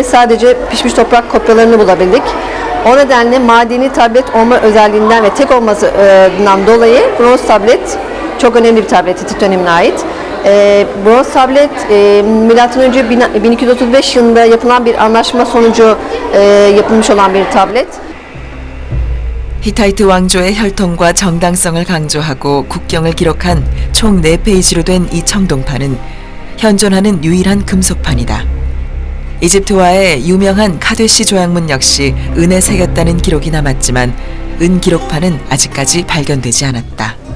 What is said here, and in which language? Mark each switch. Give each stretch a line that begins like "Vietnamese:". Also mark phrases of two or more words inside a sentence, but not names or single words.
Turkish: Sadece pişmiş toprak kopyalarını bulabildik. O nedenle madeni tablet olma özelliğinden ve tek olmasından dolayı bronz tablet çok önemli bir tablet Hitit dönemine ait. Bronz tablet M.Ö. 1235 yılında yapılan bir anlaşma sonucu yapılmış olan bir tablet.
Korean: 히타이트 왕조의 혈통과 정당성을 강조하고 국경을 기록한 총 4페이지로 된 이 청동판은 현존하는 유일한 금속판이다. 이집트와의 유명한 카데시 조약문 역시 은에 새겼다는 기록이 남았지만 은 기록판은 아직까지 발견되지 않았다.